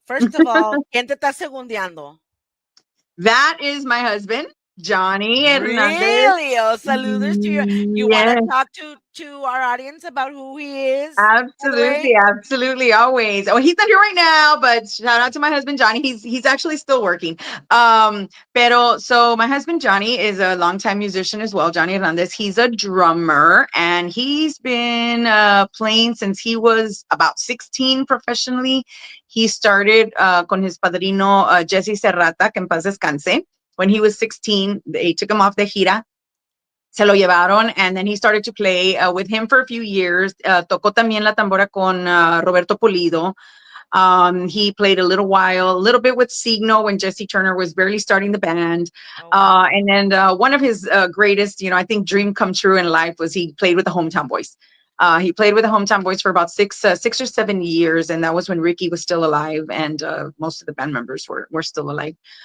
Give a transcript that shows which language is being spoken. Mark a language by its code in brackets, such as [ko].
[en] First of all, [es] ¿quién te está segundeando? [en] That is my husband, Johnny Hernandez. Really? Oh, saludos to you want to Yes, talk to our audience about who he is, by the way? absolutely, absolutely, always. Oh, he's not here right now, but shout out to my husband Johnny. He's actually still working. Pero so my husband Johnny is a longtime musician as well. Johnny Hernandez. He's a drummer, and he's been playing since he was about 16 professionally. He started con his padrino Jesse Serrata, [es] que en paz descanse. [en] When he was 16, they took him off the gira. [es] Se lo llevaron, [en] and then he started to play with him for a few years. [es] Tocó también la tambora con Roberto Pulido. [en] He played a little bit with Signo when Jesse Turner was barely starting the band. Oh, wow. And then one of his greatest, I think, dream come true in life was he played with the Hometown Boys. He played with the Hometown Boys for about 6 or 7 years, and that was when Ricky was still alive, and most of the band members were still alive.